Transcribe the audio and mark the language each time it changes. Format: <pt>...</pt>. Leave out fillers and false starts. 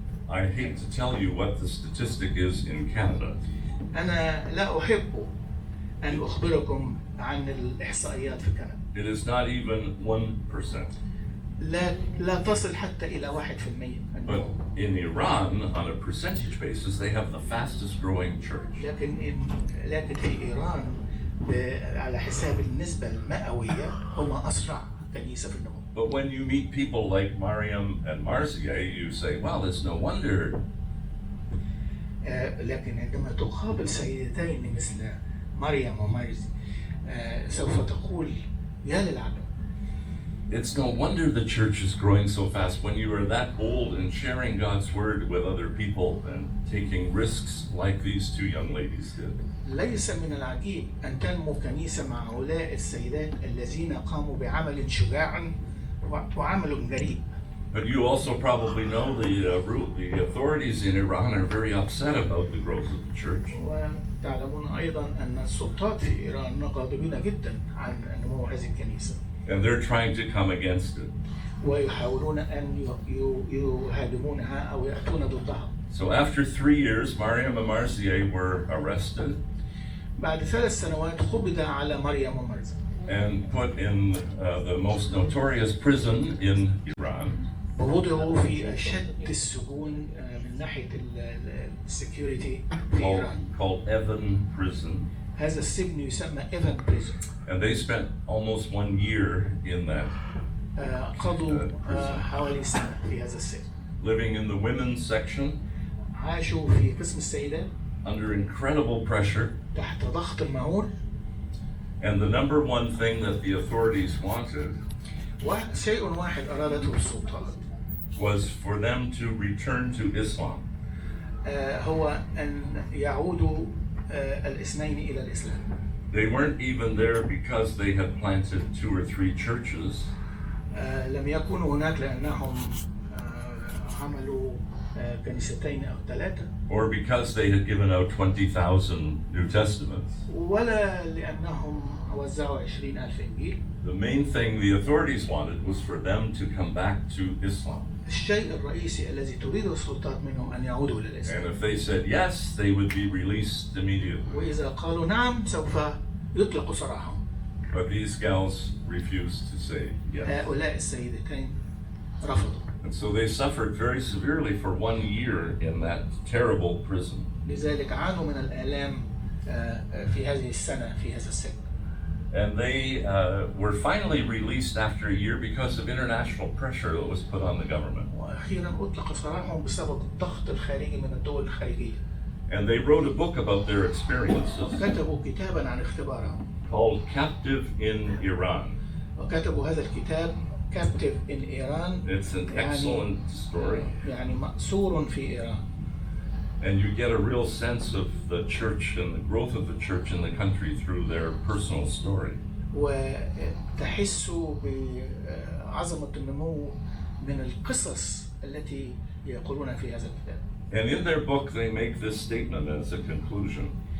<en>I hate to tell you what the statistic is in Canada.</en> <ar>أنا لا أحب أن أخبركم عن الإحصائيات في كندا.</ar> <en>It is not even 1%.</en> <ar>لا تصل حتى إلى 1%.</ar> <en>But in Iran, on a percentage basis, they have the fastest growing church.</en> <ar>لكن في إيران على حساب النسبة المئوية هم أسرع كنيسة في النمو.</ar> <en>But when you meet people like Mariam and Marzieh, you say, well, it's no wonder.</en> <ar>لكن عندما تقابل سيدتين مثل مريم ومارزي سوف تقول يا للعجب.</ar> <en>It's no wonder the church is growing so fast when you are that bold and sharing God's word with other people and taking risks like these two young ladies did.</en> <ar>ليس من العجيب أن تنمو كنيسة مع هؤلاء السيدات الذين قاموا بعمل شجاع وعمل جريء.</ar> <en>But you also probably know the authorities in Iran are very upset about the growth of the church.</en> <ar>وتعلمون أيضا أن السلطات في إيران غاضبين جدا عن نمو هذه الكنيسة.</ar> <en>And they're trying to come against it.</en> <ar>ويحاولون أن يهاجمونها أو يأتون ضدها.</ar> <en>So after 3 years, Mariam and Marzieh were arrested.</en> <ar>بعد 3 سنوات قبض على مريم ومارزي.</ar> <en>And put in the most notorious prison in Iran.</en> <ar>ووضعوا في أشد السجون من ناحية السكيورتي في إيران.</ar> <en>Called Evan Prison.</en> <ar>هذا السجن يسمى إيفان بريزون.</ar> <en>And they spent almost 1 year in that.</en> <ar>قضوا حوالي سنة في هذا السجن.</ar> <en>Living in the women's section.</en> <ar>عاشوا في قسم السيدات.</ar> <en>Under incredible pressure.</en> <ar>تحت ضغط مهول.</ar> <en>And the number one thing that the authorities wanted.</en> <ar>شيء واحد أرادته السلطات.</ar> <en>Was for them to return to Islam.</en> <ar>هو أن يعودوا الاثنين إلى الإسلام.</ar> <en>They weren't even there because they had planted 2 or 3 churches.</en> <ar>لم يكونوا هناك لأنهم عملوا كنيستين أو 3.</ar> <en>Or because they had given out 20,000 New Testaments.</en> <ar>ولا لأنهم وزعوا 20,000 إنجيل.</ar> <en>The main thing the authorities wanted was for them to come back to Islam.</en> <ar>الشيء الرئيسي الذي تريده السلطات منهم أن يعودوا إلى الإسلام.</ar> <en>And if they said yes, they would be released immediately.</en> <ar>وإذا قالوا نعم سوف يطلقوا سراحهم.</ar> <en>But these gals refused to say yes.</en> <ar>هؤلاء السيدتين رفضوا.</ar> <en>And so they suffered very severely for 1 year in that terrible prison.</en> <ar>لذلك عانوا من الآلام في هذه السنة في هذا السجن.</ar> <en>And they were finally released after a year because of international pressure that was put on the government.</en> <ar>وأخيرا أطلق سراحهم بسبب الضغط الخارجي من الدول الخارجية.</ar> <en>And they wrote a book about their experiences.</en> <ar>كتبوا كتابا عن اختبارهم.</ar> <en>Called Captive in Iran.</en> <ar>وكتبوا هذا الكتاب Captive in Iran.</ar> <en>It's an excellent story.</en> <ar>يعني مأسور في إيران.</ar> <en>And you get a real sense of the church and the growth of the church in the country through their personal story.</en> <ar>وتحسوا بعظمة النمو من القصص التي يقولون في هذا الكتاب.</ar> <en>And in their book they make this statement as a conclusion.</en>